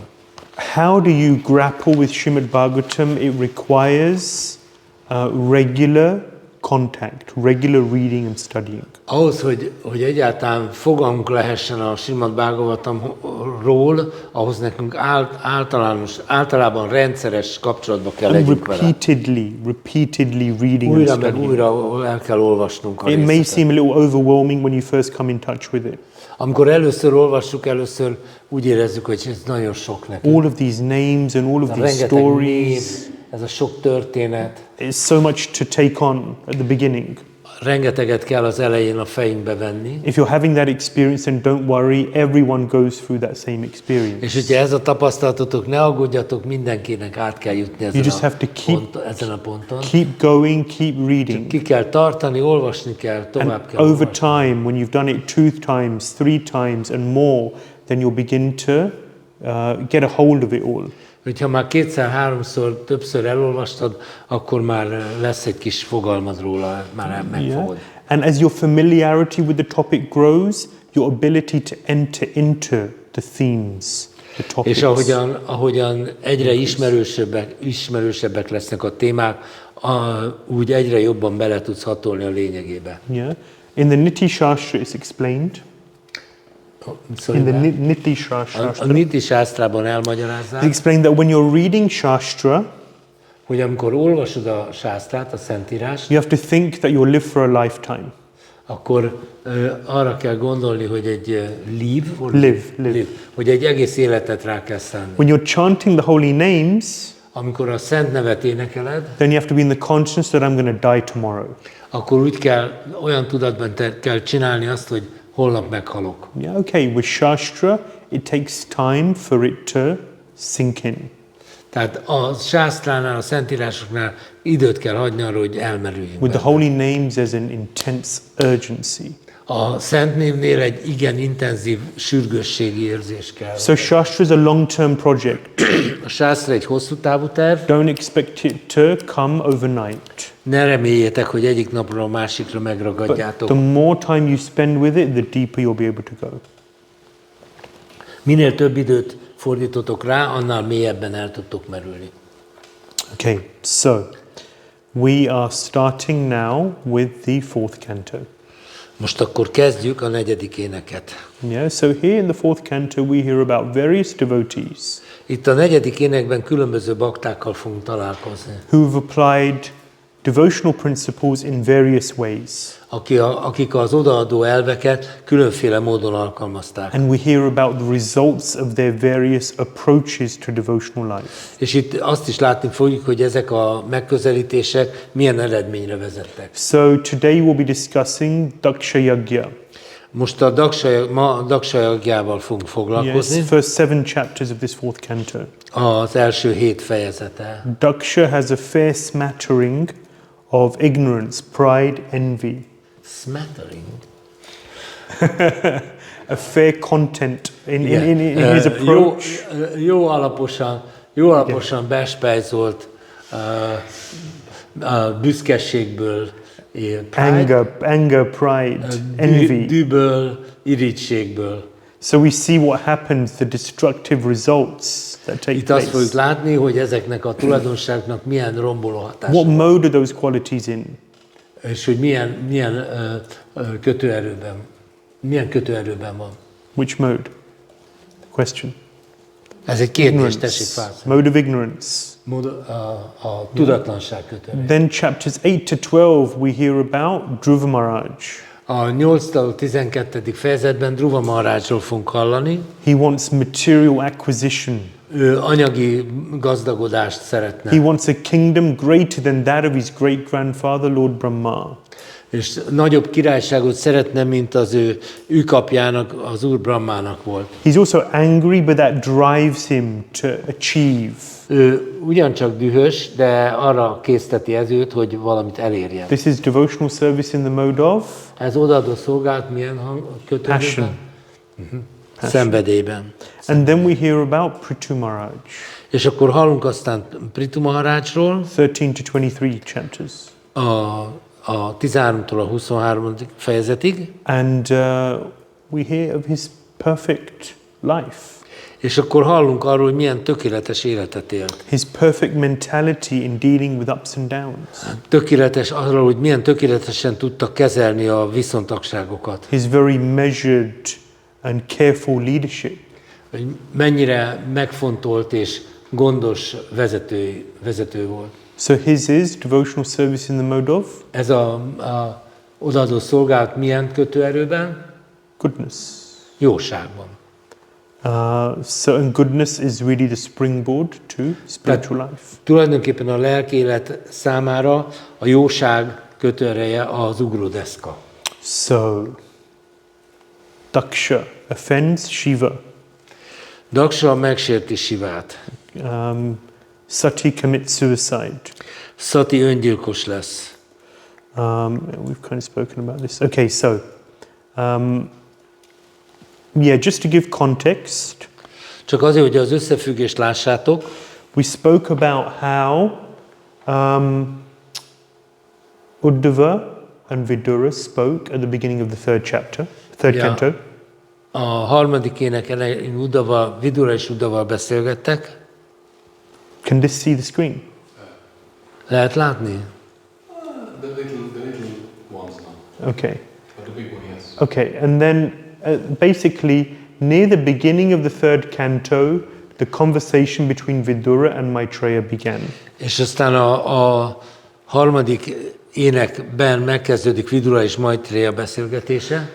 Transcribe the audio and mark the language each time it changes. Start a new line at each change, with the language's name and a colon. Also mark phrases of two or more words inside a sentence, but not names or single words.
English: How do you grapple with Śrīmad-Bhāgavatam? It requires regular contact, regular reading and studying.
Hungarian: Ahhoz, hogy egyáltalán fogalmunk lehessen a Śrīmad-Bhāgavatamról, ahhoz nekünk általában rendszeres kapcsolatba kell legyünk vele.
English: Repeatedly reading and
Hungarian: Újra
English: studying.
Hungarian: meg újra el kell olvasnunk a
English: It may
Hungarian: részletet.
English: seem a little overwhelming when you first come in touch with it.
Hungarian: Amikor először olvassuk, úgy érezzük, hogy ez nagyon sok nekünk.
English: All of these names and all of these
Hungarian: Rengeteg
English: stories.
Hungarian: név, ez a sok történet.
English: It's so much to take on at the beginning.
Hungarian: Rengeteget kell az elején a fejünkbe venni.
English: If you're having that experience, then don't worry, everyone goes through that same experience.
Hungarian: És hogyha ez a tapasztalatotok, ne aggódjatok, mindenkinek át kell jutni ezen a ponton.
English: Keep going, keep reading.
Hungarian: Ki kell tartani, olvasni kell, tovább kell
English: Over
Hungarian: olvasni.
English: time, when you've done it 2 times, 3 times and more, then you'll begin to get a hold of it all.
Hungarian: Hogyha már 2-3-szor, többször elolvastad, akkor már lesz egy kis fogalmad róla, már megfogod.
English: And as your familiarity with the topic grows, your ability to enter into the themes, the topics.
Hungarian: És ahogyan egyre ismerősebbek lesznek a témák, úgy egyre jobban bele tudsz hatolni a lényegébe.
English: Yeah. In the Niti Shastra it's explained. In the Niti Shastra.
Hungarian: A Niti Sásztrában elmagyarázzák,
English: It's explained that when you're reading Shastra,
Hungarian: hogy amikor olvasod a sásztrát, a Szentírást,
English: you have to think that you'll live for a lifetime.
Hungarian: akkor arra kell gondolni, hogy egy
English: Live.
Hungarian: hogy egy egész életet rá kell szánni.
English: When you're chanting the holy names,
Hungarian: Amikor a szent nevet énekeled,
English: then you have to be in the consciousness that I'm going to die tomorrow.
Hungarian: akkor úgy kell, olyan tudatban kell csinálni azt, hogy holnap meghalok.
English: Yeah, okay. With Shastra, it takes time for it to sink in.
Hungarian: Tehát a sásztránál, a szentírásoknál időt kell hagyni arra, hogy elmerüljünk.
English: With the holy names, there's an intense urgency.
Hungarian: A szent névnél egy igen intenzív sürgősségi érzés kell.
English: So Shastra is a long-term project.
Hungarian: A sásztra egy hosszú távú terv.
English: Don't expect it to come overnight.
Hungarian: Ne reméljétek, hogy egyik napról a másikra megragadjátok.
English: The more time you spend with it, the deeper you'll be able to go.
Hungarian: Minél több időt fordítotok rá, annál mélyebben el tudtok merülni.
English: Okay, so we are starting now with the 4th canto.
Hungarian: Most akkor kezdjük a 4. éneket.
English: Yeah, so here in the 4th canto we hear about various devotees
Hungarian: Itt a 4. énekben különböző baktákkal fogunk találkozni,
English: who've applied devotional principles in various ways.
Hungarian: Akik az odaadó elveket különféle módon alkalmazták.
English: And we hear about the results of their various approaches to devotional life.
Hungarian: És itt azt is látni fogjuk, hogy ezek a megközelítések milyen eredményre vezettek.
English: So today we'll be discussing Daksha Yagya.
Hungarian: Most a Daksa Yagyával fogunk foglalkozni.
English: Yes, first 7 chapters of this 4th canto.
Hungarian: Az első 7 fejezete.
English: Daksha has a fair smattering of ignorance, pride, envy. Smattering? A fair content in his approach.
Hungarian: Jó alaposan bespejzolt büszkeségből,
English: anger, pride, envy.
Hungarian: Dühből, irítségből.
English: So we see what happens, the destructive results that take
Hungarian: Itt azt
English: place.
Hungarian: fogjuk látni, hogy ezeknek a tulajdonságnak milyen romboló hatása
English: What
Hungarian: van.
English: mode are those qualities in?
Hungarian: És hogy milyen kötőerőben van.
English: Which mode? Question.
Hungarian: Ez egy kérdés, tessék válaszolni.
English: Mode of ignorance.
Hungarian: A tudatlanság kötőerő.
English: Then chapters 8 to 12 we hear about Dhruva Maharaj.
Hungarian: A 8-től 12. fejezetben Dhruva Maharajról fogunk hallani.
English: He wants material acquisition.
Hungarian: Ő anyagi gazdagodást szeretne.
English: He wants a kingdom greater than that of his great-grandfather, Lord Brahma.
Hungarian: És nagyobb királyságot szeretne, mint az ő ükapjának, az Úr Brahmának volt.
English: He's also angry, but that drives him to achieve.
Hungarian: Ő ugyancsak dühös, de arra készteti őt, hogy valamit elérjen.
English: This is devotional service in the mode of
Hungarian: Ez odaadó szolgálat milyen kötőerőben?
English: passion.
Hungarian: Szenvedélyben.
English: And then we hear about Prithu Maharaj.
Hungarian: És akkor hallunk aztán Prithu Maharajról,
English: 13 to 23 chapters.
Hungarian: a 13-tól a 23. fejezetig,
English: And we hear of his perfect life.
Hungarian: és akkor hallunk arról, hogy milyen tökéletes életet élt.
English: His perfect mentality in dealing with ups and downs.
Hungarian: Tökéletes arról, hogy milyen tökéletesen tudta kezelni a viszontagságokat.
English: His very measured and careful leadership.
Hungarian: Hogy mennyire megfontolt és gondos vezető volt.
English: So his is devotional service in the mode of
Hungarian: Ez a odaadó szolgálat milyen kötőerőben?
English: goodness.
Hungarian: Jóságban.
English: And goodness is really the springboard to spiritual life.
Hungarian: Tulajdonképpen a lelkélet számára a jóság kötőereje az ugródeszka.
English: So, Daksha offends Shiva.
Hungarian: Daksa megsérti Sivát.
English: Sati commits suicide.
Hungarian: Sati öngyilkos lesz.
English: We've kind of spoken about this. Okay, so, just to give context,
Hungarian: Csak azért, hogy az összefüggést lássátok,
English: we spoke about how Uddhava and Vidura spoke at the beginning of the third canto.
Hungarian: A harmadik ének elején Vidura és Uddhava beszélgettek.
English: Can this see the screen?
Hungarian: Lehet látni?
English: The little ones now. Okay. But the big one, yes. Okay, and then basically near the beginning of the third canto, the conversation between Vidura and Maitreya began.
Hungarian: És aztán a harmadik énekben megkezdődik Vidura és Maitreya beszélgetése.